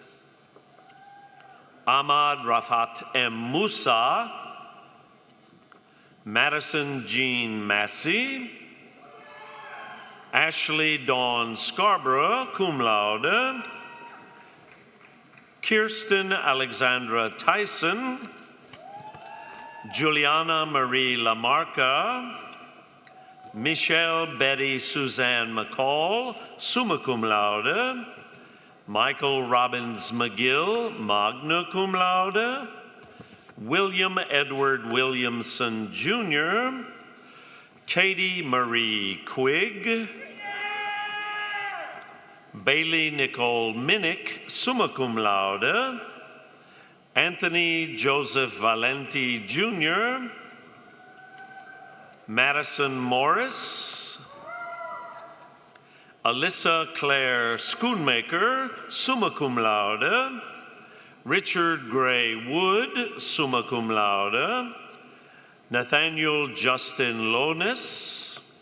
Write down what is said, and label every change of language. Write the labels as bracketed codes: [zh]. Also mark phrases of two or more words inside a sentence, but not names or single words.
[en] Ahmad Rafat M. Musa. Madison Jean Massey. Ashley Dawn Scarborough, [la] cum laude. [en] Kirsten Alexandra Tyson, Juliana Marie Lamarca, Michelle Betty Suzanne McCall, [la] summa cum laude, [en] Michael Robbins McGill, [la] magna cum laude, [en] William Edward Williamson Jr., Katie Marie Quigg, Bailey Nicole Minnick, [la] summa cum laude, [en] Anthony Joseph Valenti Jr., Madison Morris, Alyssa Claire Schoonmaker, [la] summa cum laude, [en] Richard Gray Wood, [la] summa cum laude, [en] Nathaniel Justin Lonis,